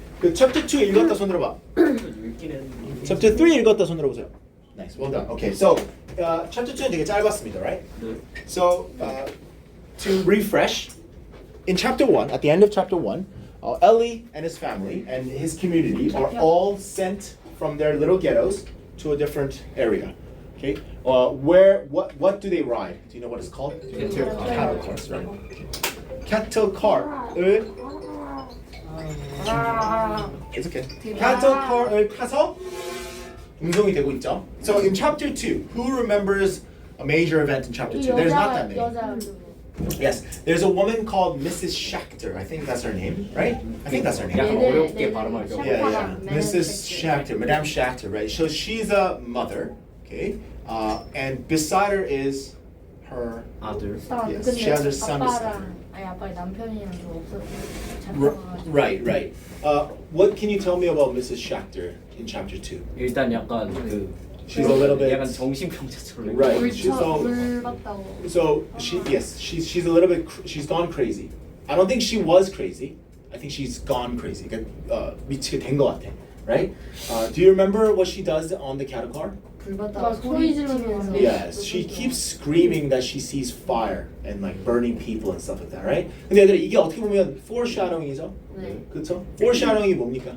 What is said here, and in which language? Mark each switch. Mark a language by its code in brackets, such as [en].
[ko] 그 chapter 2 읽었다 손들어 봐. chapter 3 읽었다 손들어 보세요. [en] Nice, well done. Okay, so chapter 2는 [ko] 되게 짧았습니다, [en] right? So to refresh, in chapter 1, at the end of chapter 1, Ellie and his family and his community are all sent from their little ghettos to a different area. Okay, what do they ride? Do you know what it's called? Cattle cars, right? Cattle car을 It's okay. [ko] Cattle car을 타서 운송이 되고 있죠. [en] So in chapter 2, who remembers a major event in chapter 2? There's not that many. Yes, there's a woman called Mrs. Schachter. I think that's her name, right? I think that's her name. [ko] 약간 어렵게 발음하죠. [en] Yeah. Mrs. Schachter, Madame Schachter, right? So she's a mother, okay? And beside her is her. [ko] 아들. [en] Yes, she has her son beside her. [ko] 아니 아빠 남편이랑 좀 [en] Right. What can you tell me about Mrs. Schachter in chapter 2? [ko] 일단 약간 그 [en] She's a little bit. [ko] 약간 정신병자처럼. [en] Right. She's all. [ko] 물 봤다고. [en] So she's a little bit. She's gone crazy. I don't think she was crazy. I think she's gone crazy. [ko] 미치게 된 것 같아. [en] Right? Do you remember what she does on the cattle car? [ko] 불 봤다고 소리 지르면서. [en] Yes, she keeps screaming that she sees fire and like burning people and stuff like that, right? [ko] 근데 얘들아 이게 어떻게 보면 foreshadowing이죠? 네. 그렇죠? foreshadowing이 뭡니까?